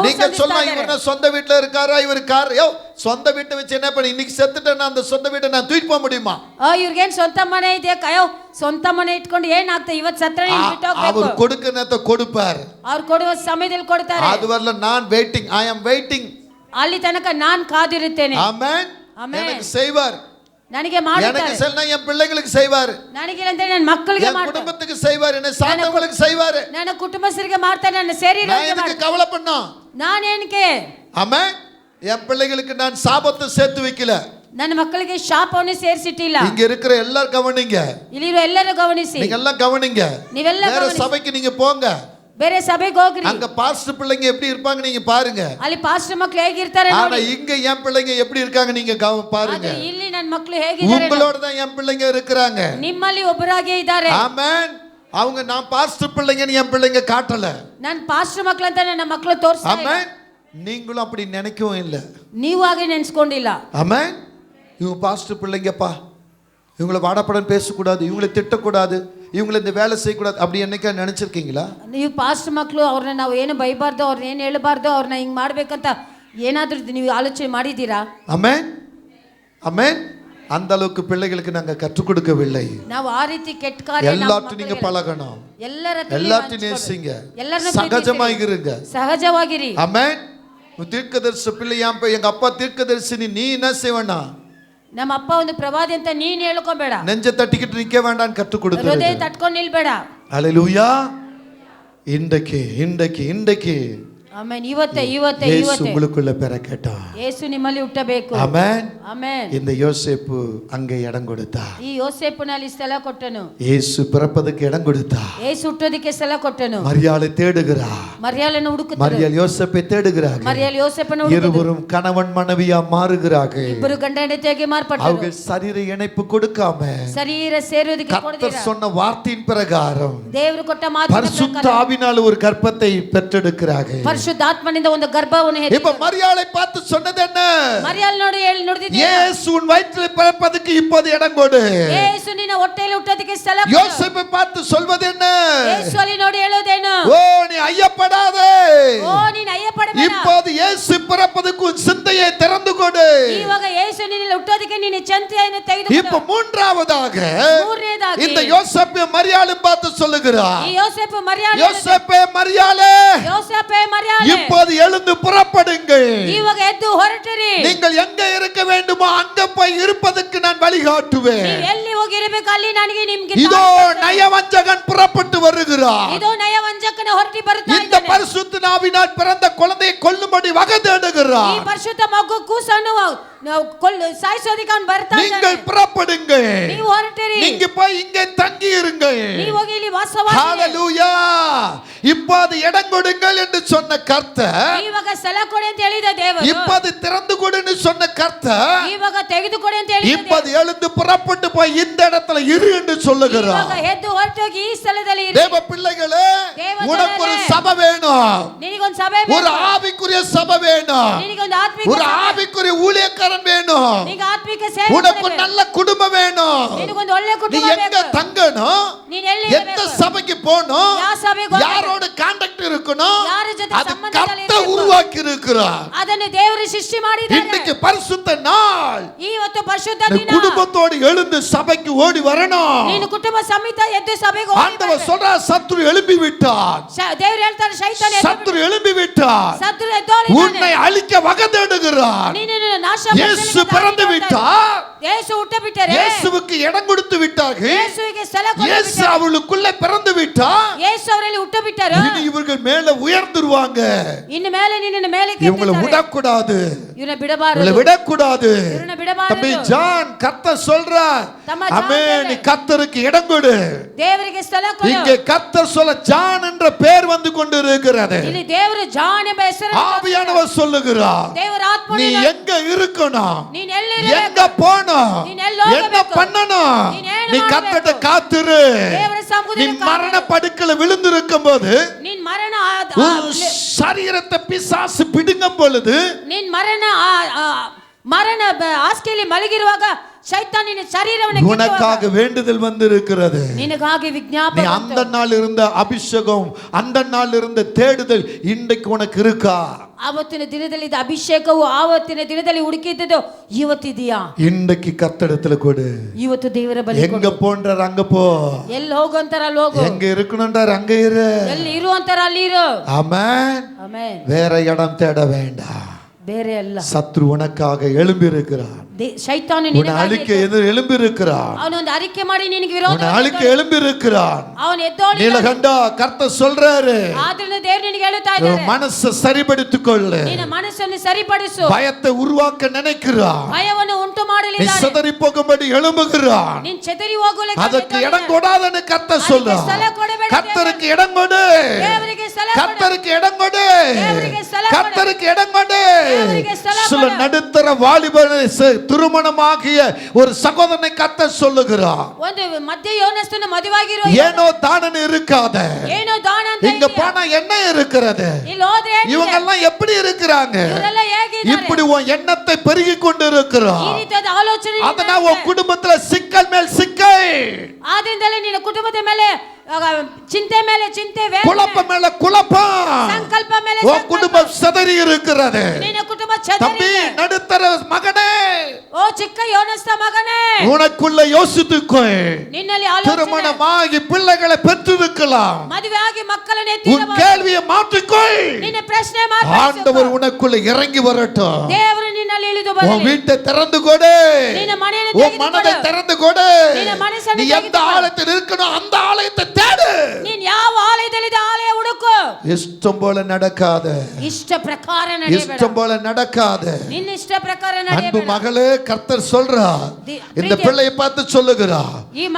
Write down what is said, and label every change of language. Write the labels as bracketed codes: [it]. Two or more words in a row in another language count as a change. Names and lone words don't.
[ta] நீங்க சொல்லலாம், [kn] ಸಂಧಿಸ್ತಾ [ta] இவர் சொந்த வீட்டுல இருக்காரா, இவர் கார், யோ சொந்த வீட்டை வச்சு என்ன பண்ணி இன்னைக்கு செத்துட்டேன்னா அந்த சொந்த வீட்டை நான் தூக்கிட்டு போக முடியுமா? [kn] ಇವ್ರಿಗೇನ್ ಸ್ವಂತ ಮನೆ ಇದೆ, ಕಯೋ ಸ್ವಂತ ಮನೆ ಇಟ್ಕೊಂಡು ಏನಾಗ್ತದೆ, ಇವತ್ತು ಸತ್ರ ಬಿಟ್ಟು ಹೋಗ್ಬೇಕು. [ta] அவர் கொடுக்கறத கொடுப்பார். [kn] ಅವ್ರು ಕೊಡುವ ಸಮಯದಲ್ಲಿ ಕೊಡ್ತಾರೆ. [ta] அது வரல நான் வெயிட்டிங், [en] I am waiting. [kn] ಅಲ್ಲಿ ತನಕ ನಾನು ಕಾದಿರುತ್ತೇನೆ. [ta] ஆமென். ஆமென். எனக்கு செய்வார். [kn] ನನಗೆ ಮಾಡ್ತಾರೆ. [ta] எனக்கு செல்னா என் பிள்ளைகளுக்கு செய்வார். [kn] ನನಗೆ ಅಂದ್ರೆ ನನ್ನ ಮಕ್ಕಳಿಗೆ [ta] என் [kn] ಮಾಡ್ತಾರೆ. [ta] குடும்பத்துக்கு செய்வார். என்ன சார்ந்தவங்களுக்கு செய்வார். [kn] ನನ್ನ ಕುಟುಂಬಸ್ಥರಿಗೆ ಮಾಡ್ತಾರೆ, ನನ್ನ ಶರೀರಕ್ಕೆ [ta] நான் எதுக்கு [kn] ಮಾಡ್ತಾರೆ. [ta] கவலை பண்ணோம்? [kn] ನಾನೇನಕ್ಕೆ? [ta] ஆமென். என் பிள்ளைகளுக்கு நான் சாபத்தை சேர்த்து வைக்கல. [kn] ನನ್ನ ಮಕ್ಕಳಿಗೆ ಶಾಪವನ್ನು ಸೇರಿಸಿಟ್ಟಿಲ್ಲ. [ta] இங்க இருக்கிற எல்லாரும் கவனிங்க, [kn] ಇಲ್ಲಿರೋ ಎಲ್ಲರೂ ಗಮನಿಸಿ, [ta] நீங்க எல்லாம் கவனிங்க. [kn] ನೀವೆಲ್ಲ [ta] வேற [kn] ಗಮನಿಸಿ. [ta] சபைக்கு நீங்க போங்க, [kn] ಬೇರೆ ಸಭೆಗೆ ಹೋಗ್ರಿ, [ta] அங்க பாஸ்டர் பிள்ளைங்க எப்படி இருப்பாங்க நீங்க பாருங்க. [kn] ಅಲ್ಲಿ ಪಾಸ್ಟರ್ ಮಕ್ಕಳು ಹೇಗಿರ್ತಾರೆ [ta] ஆனா [kn] ನೋಡಿ. [ta] இங்க என் பிள்ளைங்க எப்படி இருக்காங்க நீங்க பாருங்க. [kn] ಆದ್ರೆ ಇಲ್ಲಿ ನನ್ನ ಮಕ್ಕಳು ಹೇಗಿದ್ದಾರೆ, [ta] உங்களோட தான் என் பிள்ளைங்க இருக்கிறாங்க. [kn] ನಿಮ್ಮಲ್ಲಿ ಒಬ್ಬರಾಗೆ ಇದ್ದಾರೆ. [ta] ஆமென். அவங்க நான் பாஸ்டர் பிள்ளைங்கன்னு என் பிள்ளைங்க காட்டல. [kn] ನಾನು ಪಾಸ್ಟರ್ ಮಕ್ಕಳು ಅಂತ ನನ್ನ ಮಕ್ಕಳು ತೋರಿಸ್ತಾ ಇಲ್ಲ. [ta] ஆமென். நீங்களும் அப்படி நினைக்கவும் இல்லை. [kn] ನೀವು ಹಾಗೆ ನೆನ್ಸ್ಕೊಂಡಿಲ್ಲ. [ta] ஆமென். இவங்க பாஸ்டர் பிள்ளைங்கப்பா, இவங்களை வாடப்படம் பேசக்கூடாது, இவங்களை திட்டக்கூடாது, இவங்களை இந்த வேலை செய்யக்கூடாது, அப்படி என்னைக்கா நினைச்சிருக்கீங்களா? [kn] ನೀವು ಪಾಸ್ಟರ್ ಮಕ್ಕಳು, ಅವ್ರನ್ನ ನಾವು ಏನು ಬೈಬಾರ್ದು, ಅವ್ರನ್ನ ಏನು ಹೇಳಬಾರ್ದು, ಅವ್ರನ್ನ ಹಿಂಗೆ ಮಾಡ್ಬೇಕಂತ ಏನಾದ್ರೂ ನೀವು ಆಲೋಚನೆ ಮಾಡಿದ್ದೀರಾ? [ta] ஆமென். ஆமென். அந்த அளவுக்கு பிள்ளைகளுக்கு நாங்க கற்றுக் கொடுக்கவில்லை. [kn] ನಾವು ಆ ರೀತಿ ಕೆಟ್ಟ ಕಾರ್ಯ [ta] எல்லாத்தையும் நீங்க பழகணும், எல்லாத்தையும் நேசிங்க, சகஜமாக இருங்க, [kn] ಸಹಜವಾಗಿರಿ. [ta] ஆமென். தீர்க்கதரிசி பிள்ளையாம் எங்க அப்பா தீர்க்கதரிசி, நீ என்ன செய்வனா? [kn] ನಮ್ಮ ಅಪ್ಪ ಒಂದು ಪ್ರವಾದಿ ಅಂತ ನೀನ್ ಹೇಳ್ಕೊಬೇಡ, [ta] நெஞ்ச தட்டிக்கிட்டு நிக்க வேண்டாம், கற்றுக் [kn] ಹೃದಯ [ta] கொடுத்து. [kn] ತಟ್ಕೊಂಡು ನಿಲ್ಬೇಡ. [ta] அல்லேலூயா. இன்றைக்கு இன்றைக்கு இன்றைக்கு [kn] ಆಮೆನ್. ಇವತ್ತೇ ಇವತ್ತೇ [ta] இயேசு [kn] ಇವತ್ತೇ [ta] உங்களுக்குள்ள பிறக்கட்டும். [kn] ಯೇಸು ನಿಮ್ಮಲ್ಲಿ ಹುಟ್ಟಬೇಕು. [ta] ஆமென். [kn] ಆಮೆನ್. [ta] இந்த யோசேப்பு அங்கே இடம் கொடுத்தார். [kn] ಈ ಯೋಸೇಫನಲ್ಲಿ ಸ್ಥಳ ಕೊಟ್ಟನು. [ta] இயேசு பிறப்பதற்கு இடம் கொடுத்தார். [kn] ಯೇಸು ಹುಟ್ಟೋದಕ್ಕೆ ಸ್ಥಳ ಕೊಟ್ಟನು. [ta] மரியாளை தேடுகிறார். [kn] ಮರಿಯಾಳನ್ನು ಹುಡುಕುತ್ತಾರೆ. [ta] மரியாள் யோசேப்பை தேடுகிறார். [kn] ಮರಿಯಾள் ಯೋಸೇಫನ್ನು ಹುಡುಕುತ್ತಾರೆ. [ta] இருவரும் கணவன் மனைவியா மாறுகிறார்கள். [kn] ಇಬ್ಬರು ಗಂಡ ಹೆಂಡತಿಯಾಗಿ ಮಾರ್ಪಟ್ಟರು. [ta] அவங்க சரீர இணைப்பு கொடுக்காம [kn] ಶರೀರ ಸೇರೋದಕ್ಕೆ [ta] கர்த்தர் [kn] ಕೊಡದಿರ, [ta] சொன்ன வார்த்தையின் பிரகாரம் [kn] ದೇವರು ಕೊಟ್ಟ ಮಾತಿನ [ta] பரிசுத்த [kn] ಪ್ರಕಾರ [ta] ஆவியினால் ஒரு கர்ப்பத்தை பெற்றெடுக்கிறார்கள். [kn] ಪರಿಶುದ್ಧಾತ್ಮನಿಂದ ಒಂದು ಗರ್ಭವನ್ನು [ta] இப்ப [kn] ಹೆತ್ತಿದರು. [ta] மரியாளை பார்த்து சொன்னது என்ன? [kn] ಮರಿಯಾಳ್ ನೋಡಿ ಹೇಳಿ ನುಡಿದಿದ್ದೀರಾ? [ta] இயேசு உன் வயிற்றில் பிறப்பதற்கு இப்போது இடம் கொடு. [kn] ಯೇಸು ನಿನ್ನ ಹೊಟ್ಟೆಯಲ್ಲಿ ಹುಟ್ಟೋದಕ್ಕೆ ಸ್ಥಳ ಕೊಡು. [ta] யோசேப்பை பார்த்து சொல்வது என்ன? [kn] ಯೇಸು ಅಲ್ಲಿ ನೋಡಿ ಹೇಳೋದೇನು? [ta] ஓ நீ ஐயப்படாதே, [kn] ಓ ನೀನು ಅಯ್ಯಪಡಬೇಡ. [ta] இப்போது இயேசு பிறப்பதற்கு உன் சிந்தையை திறந்து கொடு. [kn] ಇವಾಗ ಯೇಸು ನಿನ್ನಲ್ಲಿ ಹುಟ್ಟೋದಕ್ಕೆ ನೀನು ಚಿಂತೆಯನ್ನು ತೆಗೆದುಕೋ. [ta] இப்ப மூன்றாவதாக [kn] ಮೂರನೇದಾಗಿ [ta] இந்த யோசேப்பு மரியாளும் பார்த்து சொல்லுகிறார், [kn] ಈ ಯೋಸೇಫು ಮರಿಯಾಳ್ [ta] யோசேப்பே மரியாளே, [kn] ಯೋಸೇಫೆ ಮರಿಯಾಳ್ [ta] இப்போது எழுந்து புறப்படுங்கள். [kn] ಇವಾಗ ಎದ್ದು ಹೊರಟಿರಿ. [ta] நீங்கள் எங்க இருக்க வேண்டுமோ அங்க போய் இருப்பதற்கு நான் வழிகாட்டுவேன். [kn] ನೀವು ಎಲ್ಲಿ ಹೋಗಿರಬೇಕು ಅಲ್ಲಿ ನನಗೆ ನಿಮಗೆ [ta] இதோ நயவஞ்சகன் புறப்பட்டு வருகிறார். [kn] ಇದು ನಯವಂಜಕನ ಹೊರಟಿ ಬರ್ತಾ [ta] இந்த [kn] ಇದ್ದಾನೆ. [ta] பரிசுத்த ஆவியினால் பிறந்த குழந்தையை கொல்லும்படி வகை [kn] ಈ [ta] தேடுகிறார். [kn] ಪರಿಶುದ್ಧ ಮಗು ಕೂಸನ್ನು ಸಾಯಿಸೋದಕ್ಕೆ ಅವನು ಬರ್ತಾ ಇದ್ದಾನೆ. [ta] நீங்கள் புறப்படுங்கள், [kn] ನೀವು ಹೊರಟಿರಿ. [ta] நீங்க போய் இங்கே தங்கி இருங்கள். [kn] ನೀವು ಹೋಗಿ ಇಲ್ಲಿ ವಾಸವಾಗಿ. [ta] ஹalleluya. இப்போது இடம் கொடுங்கள் என்று சொன்ன கர்த்தர், [kn] ಇವಾಗ ಸ್ಥಳ ಕೊಡಿ ಅಂತ ಹೇಳಿದ ದೇವರು, [ta] இப்போது திறந்து கொடுன்னு சொன்ன கர்த்தர், [kn] ಇವಾಗ ತೆಗೆದುಕೊಡಿ ಅಂತ ಹೇಳಿದ [ta] இப்போது எழுந்து புறப்பட்டு போய் இந்த இடத்துல இரு என்று சொல்லுகிறார். [kn] ಇವಾಗ ಎದ್ದು ಹೊರಟೋಗಿ ಈ ಸ್ಥಳದಲ್ಲಿ ಇರು. [ta] தேவ பிள்ளைகளே, தேவ உனக்கு ஒரு ஜனங்களே, சபை வேணும், [kn] ನಿನಗೊಂದು ಸಭೆ [ta] ஒரு [kn] ಬೇಕು. [ta] ஆவிக்குரிய சபை வேணும், [kn] ನಿನಗೊಂದು ಆತ್ಮಿಕ [ta] ஒரு [kn] ಸಭೆ. [ta] ஆவிக்குரிய ஊழியக்காரன் வேணும், [kn] ನಿನಗೆ ಆತ್ಮಿಕ ಸೇವೆ [ta] உனக்கு ஒரு [kn] ಬೇಕು. [ta] நல்ல குடும்பம் வேணும். [kn] ನಿನಗೊಂದು ಒಳ್ಳೆ [ta] நீ [kn] ಕುಟುಂಬ [ta] எங்க [kn] ಬೇಕು. [ta] தங்கணும், [kn] ನೀನು ಎಲ್ಲಿ [ta] எந்த [kn] ಇರಬೇಕು? [ta] சபைக்கு போகணும், [kn] ಯಾವ ಸಭೆಗೆ ಹೋಗ್ಬೇಕು? [ta] யாரோட கான்டாக்ட் இருக்கணும், [kn] ಯಾರ ಜೊತೆ [ta] அது [kn] ಸಂಬಂಧದಲ್ಲಿ [ta] கர்த்தர் [kn] ಇರಬೇಕು? [ta] உருவாக்கி இருக்கிறார். [kn] ಅದನ್ನು ದೇವರು ಸೃಷ್ಟಿ ಮಾಡಿದ್ದಾರೆ. [ta] இன்னைக்கு பரிசுத்த நாள், [kn] ಇವತ್ತು ಪರಿಶುದ್ಧ [ta] நீ [kn] ದಿನ. [ta] குடும்பத்தோடு எழுந்து சபைக்கு ஓடி வரணும். [kn] ನೀನು ಕುಟುಂಬ ಸಮೇತ ಎದ್ದು ಸಭೆಗೆ ಹೋಗಿ [ta] ஆண்டவர் சொல்றார், சத்துரு எழும்பி விட்டார், [kn] ದೇವರು ಹೇಳ್ತಾರೆ, ಶೈತಾನ ಎದ್ದು [ta] சத்துரு எழும்பி விட்டார், [kn] ಸತ್ರು ಎದ್ದೋಳಿದ್ದಾನೆ. [ta] உன்னை அழிக்க வகை தேடுகிறார். [kn] ನೀನನ್ನು ನಾಶ [ta] இயேசு [kn] ಪಡಿಸಲಿಕ್ಕೆ [ta] பிறந்து [kn] ದಾರಿ [ta] விட்டார், [kn] ನೋಡ್ತಾನೆ. ಯೇಸು ಹುಟ್ಟು ಬಿಟ್ಟರೆ, [ta] இயேசுவுக்கு இடம் கொடுத்து விட்டார்கள், [kn] ಯೇಸುವಿಗೆ ಸ್ಥಳ ಕೊಟ್ಟು [ta] இயேசு [kn] ಬಿಟ್ಟರೆ, [ta] அவளுக்குள்ள பிறந்து விட்டார். [kn] ಯೇಸು ಅವರಲ್ಲಿ ಹುಟ್ಟು ಬಿಟ್ಟರು. [ta] இனி இவர்கள் மேல உயர்ந்துருவாங்க. [kn] ಇನ್ನು ಮೇಲೆ ನಿನ್ನನ್ನು ಮೇಲೆ [ta] இவங்களை விடக்கூடாது, [kn] ಇವನ [ta] இவங்களை [kn] ಬಿಡಬಾರದು. [ta] விடக்கூடாது. [kn] ಇವನ ಬಿಡಬಾರದು. [ta] தம்பி ஜான், கர்த்தர் சொல்றார், தம்ம ஆமென், ஜான் நீ கர்த்தருக்கு இடம் கொடு. [kn] ದೇವರಿಗೆ ಸ್ಥಳ ಕೊಡು. [ta] இங்கே கர்த்தர் சொல்ல ஜான் என்ற பெயர் வந்து கொண்டிருக்கிறது. [kn] ಇಲ್ಲಿ ದೇವರು ಜಾನ್ ಎಂಬ ಹೆಸರನ್ನು [ta] ஆவியானவர் சொல்லுகிறார், [kn] ದೇವರ ಆತ್ಮನು [ta] நீ எங்க இருக்கணும், [kn] ನೀನು ಎಲ್ಲಿ [ta] எங்க [kn] ಇರಬೇಕು? [ta] போணும், நீ எல்லாம் என்ன [kn] ಹೋಗಬೇಕು. [ta] பண்ணணும், [kn] நீ ಏನು [ta] நீ [kn] ಮಾಡಬೇಕು? [ta] கர்த்தர்ட்ட காத்துரு. [kn] ದೇವರ ಸಮ್ಮುಖದಲ್ಲಿ [ta] நீ [kn] ಕಾದು. [ta] மரண படுக்கையில விழுந்திருக்கும் போது, [kn] ನಿನ್ ಮರಣ [ta] உன் சரீரத்தை பிசாசு பிடுங்கும் பொழுது, [kn] ನಿನ್ ಮರಣ ಮರಣ ಹಾಸಿಗೆಯಲ್ಲಿ ಮಲಗಿರುವಾಗ ಶೈತಾನ್ ನಿನ್ನ ಶರೀರವನ್ನು [ta] உனக்காக வேண்டுதல் வந்திருக்கிறது. [kn] ನಿನಗಾಗಿ [ta] நீ [kn] ವಿಜ್ಞಾಪನೆ [ta] அந்த நாள் இருந்த அபிஷேகம், அந்த நாள் இருந்த தேடுதல் இன்றைக்கு உனக்கு இருக்கா? [kn] ಆವತ್ತಿನ ದಿನದಲ್ಲಿ ಅಭಿಷೇಕವು ಆವತ್ತಿನ ದಿನದಲ್ಲಿ ಹುಡುಕಿದ್ದು ಇವತ್ತಿದೆಯಾ? [ta] இன்றைக்கு கர்த்தரிடத்துல கொடு. [kn] ಇವತ್ತು ದೇವರ ಬಳಿ [ta] எங்க போன்றார் அங்க போ, [kn] ಎಲ್ಲಿ ಹೋಗಂತಾರ ಅಲ್ಲಿ ಹೋಗು, [ta] எங்க இருக்கணும்ன்றார் அங்க இரு. [kn] ಎಲ್ಲಿ ಇರು ಅಂತಾರ ಅಲ್ಲಿ ಇರು. [ta] ஆமென். [kn] ಆಮೆನ್. [ta] வேற இடம் தேட வேண்டாம். [kn] ಬೇರೆ ಅಲ್ಲ, [ta] சத்ரு உனக்காக எழும்பி இருக்கிறார். [kn] ಶೈತಾನು [ta] உன்னை [kn] ನಿನಗಾಗಿ [ta] அழிக்க எழும்பி இருக்கிறான். [kn] ಅವನು ಒಂದು ಅರಿಕೆ ಮಾಡಿ ನಿನಗೆ [ta] உன்னை [kn] ವಿರೋಧವಾಗಿ [ta] அழிக்க எழும்பி இருக்கிறான். [kn] ಅವನು ಎದ್ದೋಳಿ [ta] நீலகண்டா கர்த்தர் சொல்றாரு, [kn] ಆದ್ರಿಂದ ದೇವರು ನಿನಗೆ ಹೇಳುತ್ತಾ [ta] உன் [kn] ಇದ್ದಾರೆ, [ta] மனசை சரிபடுத்திக் கொள்ளு. [kn] ನಿನ್ನ ಮನಸ್ಸನ್ನು ಸರಿಪಡಿಸು. [ta] பயத்தை உருவாக்க நினைக்கிறான். [kn] ಭಯವನ್ನು ಉಂಟು [ta] நீ [kn] ಮಾಡಲಿದ್ದಾನೆ. [ta] சிதறி போகும்படி எழும்புகிறான். [kn] ನೀನು ಚೆದರಿ ಹೋಗಲಿಕ್ಕೆ [ta] அதற்கு இடம் கொடாதன்னு கர்த்தர் சொல்றார். கர்த்தருக்கு இடம் கொடு, [kn] ದೇವರಿಗೆ ಸ್ಥಳ ಕೊಡು. [ta] கர்த்தருக்கு இடம் கொடு, தேவனுக்கு ஸ்தலம் கொடு. கர்த்தருக்கு இடம் கொடு. தேவனுக்கு ஸ்தலம் சில கொடு. நடுத்தர வாலிபனை திருமணமாகிய ஒரு சகோதரனை கர்த்தர் சொல்லுகிறார், [kn] ಒಂದು ಮಧ್ಯ ಯೌವನಸ್ಥನ ಮದುವಾಗಿರುವ [ta] ஏனோ தானன்னு இருக்காத, [kn] ಏನೋ ದಾನ ಅಂತ [ta] இங்க [kn] ಇದೆಯಾ? [ta] போனா என்ன இருக்கிறது, [kn] ಇಲ್ಲಿ ಹೋದ್ರೆ ಏನಿದೆ? [ta] இவங்க எல்லாம் எப்படி இருக்கிறாங்க, [kn] ಇವರೆಲ್ಲ ಹೇಗಿದ್ದಾರೆ? [ta] இப்படி உன் எண்ணத்தை பெருகி கொண்டு இருக்கிறார். [kn] ಈ ರೀತಿಯಾದ ಆಲೋಚನೆ [ta] அதனால உன் குடும்பத்துல சிக்கல் மேல் சிக்கல், [kn] ಆದ್ರಿಂದಲೇ ನಿನ್ನ ಕುಟುಂಬದ ಮೇಲೆ ಚಿಂತೆ ಮೇಲೆ ಚಿಂತೆ, ವೇದನೆ, [ta] குழப்பம் மேல குழப்பம், [kn] ಸಂಕಲ್ಪ ಮೇಲೆ [ta] உன் [kn] ಸಂಕಲ್ಪ. [ta] குடும்பம் சிதறி இருக்கிறது. [kn] ನಿನ್ನ ಕುಟುಂಬ [ta] தம்பி, [kn] ಚದರಿದೆ. [ta] நடுத்தர மகனே, [kn] ಓ ಚಿಕ್ಕ ಯೌವನಸ್ಥ ಮಗನೇ, [ta] உனக்குள்ள யோசித்துக்கொள். [kn] ನಿನ್ನಲ್ಲಿ ಆಲೋಚನೆ, [ta] திருமணமாகி பிள்ளைகளை பெற்றிருக்கலாம், [kn] ಮದುವೆ ಆಗಿ ಮಕ್ಕಳನ್ನು [ta] உன் [kn] ಎತ್ತಿರಬಹುದು. [ta] கேள்வியை மாற்றிக்கொள். [kn] ನಿನ್ನ ಪ್ರಶ್ನೆ [ta] ஆண்டவர் உனக்குள்ள இறங்கி வரட்டும். [kn] ದೇವರು ನಿನ್ನಲ್ಲಿ ಇಳಿದು [ta] உன் [kn] ಬರಲಿ. [ta] வீட்டை திறந்து கொடு, [kn] ನಿನ್ನ ಮನೆಯನ್ನು [ta] உன் [kn] ತೆಗೆದುಕೊಡು. [ta] மனதை திறந்து கொடு. [kn] ನಿನ್ನ ಮನಸ್ಸನ್ನು [ta] நீ எந்த [kn] ತೆಗೆದುಕೊಡು. [ta] ஆலயத்தில் இருக்கணும் அந்த ஆலயத்தை தேடு. [kn] ನೀನ್ ಯಾವ ಆಲಯದಲ್ಲಿ ಆಲಯ ಹುಡುಕು. [ta] இஷ்டம் போல நடக்காத, [kn] ಇಷ್ಟ ಪ್ರಕಾರ ನಡೆಯಬೇಡ. [ta] இஷ்டம் போல நடக்காத. [kn] ನಿನ್ನ ಇಷ್ಟ ಪ್ರಕಾರ [ta] அன்பு [kn] ನಡೆಯಬೇಡ. [ta] மகளே, கர்த்தர் சொல்றா, இந்த பிள்ளையை பார்த்து சொல்லுகிறா, [kn] ಈ ಮಗಳನ್ನು